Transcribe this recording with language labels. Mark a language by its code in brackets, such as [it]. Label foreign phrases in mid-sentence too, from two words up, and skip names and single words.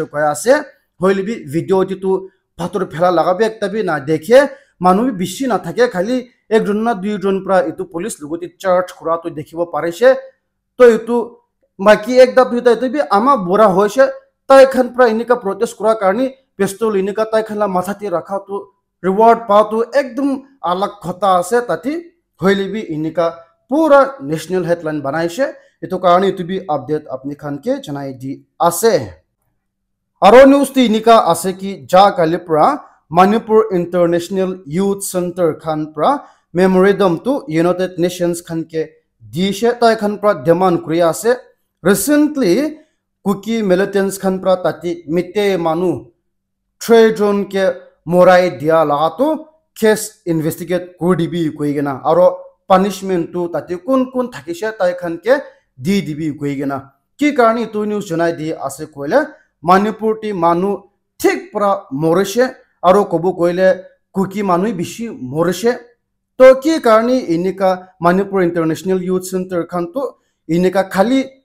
[nag] koya ase hoilebi video ti tu phatur phela lagabe ekta bi na dekhe manu bi bishi na thake khali ekjon na duijon pra itu police logoti charge kura to dekhibo parise to itu maki ekda duita itu bi ama bora hoise tai khan pra inika protest kura karni pistol inika tai khan la mathati rakha tu reward pa tu ekdom alag khota ase tati hoilebi inika pura [en] national headline [nag] banaise itu karni itu bi update apni khan ke janai di ase aro news ti inika ase ki ja kalipra Manipur International Youth Center khan pra memorandum to United Nations khan ke dishe tai khan pra demand kuri ase recently kuki militants khan pra tati mitte manu trade ke morai dia laga to [en] case investigate [nag] kurdibi koigena aro punishment to tati kun thakisha tai khan ke di dibi koigena ki karni tu news janai di ase koile Manipur ti manu thik pra morishe aro kobu koile kuki manu bishi morishe to ki karni inika Manipur International Youth Center khan to inika khali